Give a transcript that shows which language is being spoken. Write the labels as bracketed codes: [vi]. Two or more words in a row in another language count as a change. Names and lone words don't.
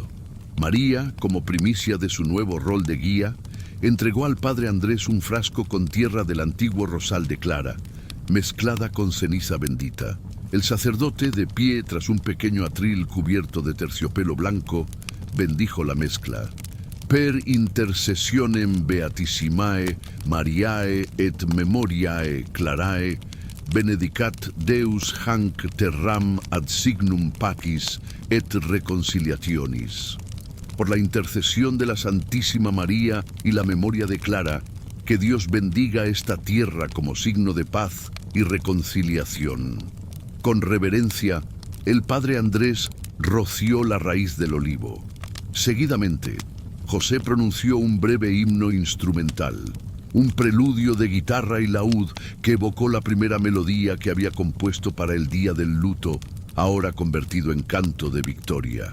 [es] María, como primicia de su nuevo rol de guía, entregó al padre Andrés un frasco con tierra del antiguo rosal de Clara, mezclada con ceniza bendita. El sacerdote, de pie tras un pequeño atril cubierto de terciopelo blanco, bendijo la mezcla. [la] Per intercessionem beatissimae Mariae et memoriae Clarae, benedicat Deus hanc terram ad signum pacis et reconciliationis. [es] Por la intercesión de la Santísima María y la memoria de Clara, que Dios bendiga esta tierra como signo de paz y reconciliación. Con reverencia, el padre Andrés roció la raíz del olivo. Seguidamente, José pronunció un breve himno instrumental, un preludio de guitarra y laúd que evocó la primera melodía que había compuesto para el día del luto, ahora convertido en canto de victoria.